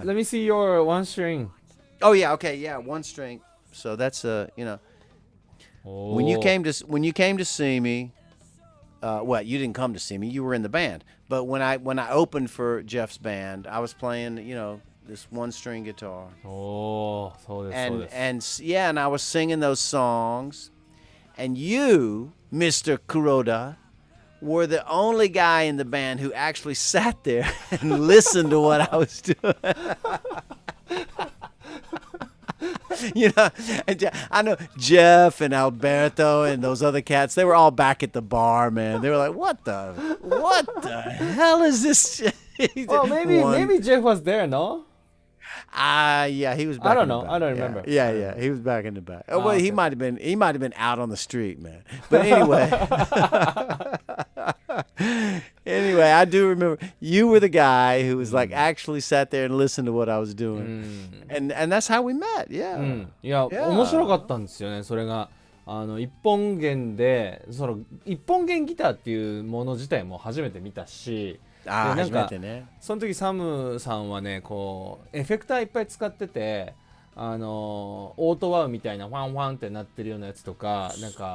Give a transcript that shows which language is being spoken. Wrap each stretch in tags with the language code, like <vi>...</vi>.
<en>Let me see your one string. Oh yeah, okay, yeah, one string. So that's when you came to see me, well, you didn't come to see me. You were in the band. But when I opened for Jeff's band, I was playing, this one string guitar.</en> <ja>おー、そうですそうです</ja> <en>And I was singing those songs. And you, Mr. Kuroda, were the only guy in the band who actually sat there and listened to what I was doing. And I know Jeff and Alberto and those other cats, they were all back at the bar, man. They were like, what the hell is this? Well, maybe Jeff was there, no? Yeah, he was back I don't in the know. back. I don't remember. Yeah, he was back in the back. Well, okay. he might have been out on the street, man. But anyway. Anyway, I do remember you were the guy who was like actually sat there and listened to what I was doing. And that's how we met. Yeah.</en> <ja>いや、</ja> <en>Yeah.</en> <ja>面白かったんですよね。それが一本弦で一本弦ギターっていうもの自体も初めて見たし。ああ、でなんか初めてね。その時サムさんはねこうエフェクターいっぱい使っててオートワウみたいなファンファンってなってるようなやつとかなんか</ja>